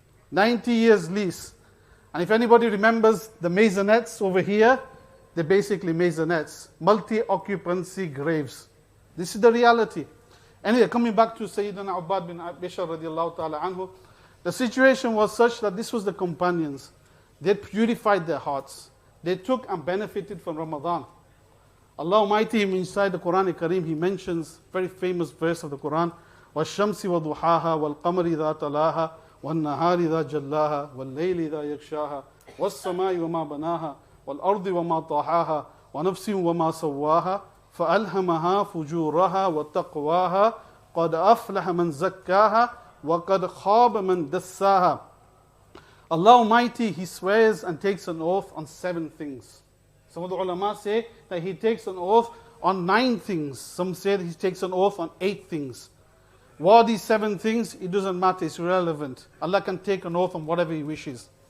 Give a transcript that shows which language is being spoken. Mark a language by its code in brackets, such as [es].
[en] 90 years lease. And if anybody remembers the maisonettes over here, they're basically maisonettes, multi-occupancy graves. This is the reality. Anyway, coming back to Sayyidina Ubbad bin Bishar radiallahu ta'ala anhu, the situation was such that this was the companions. They purified their hearts. They took and benefited from Ramadan. Allah Almighty, inside the Quran Kareem, He mentions very famous verse of the Quran, [ar] وَالشَّمْسِ وَضُحَاهَا وَالْقَمَرِ ذَا تَلَاهَا وَالنَّهَارِ ذَا جَلَّاهَا وَاللَّيْلِ ذَا يَغْشَاهَا وَالسَّمَاءِ وَمَا بَنَاهَا وَالْأَرْضِ وَمَا طَحَاهَا وَنَفْسٍ وَمَا سَوَّاهَا فَأَلْهَمَهَا فُجُورَهَا وَتَقْوَاهَا قَدْ أَفْلَحَ مَنْ زَكَّاهَا وَقَدْ خَابَ مَنْ دَسَّاهَا. [en] Allah Almighty, He swears and takes an oath on 7 things. Some of the ulama say that He takes an oath on 9 things. Some say that He takes an oath on 8 things. What are these 7 things? It doesn't matter, it's irrelevant. Allah can take an oath on whatever He wishes.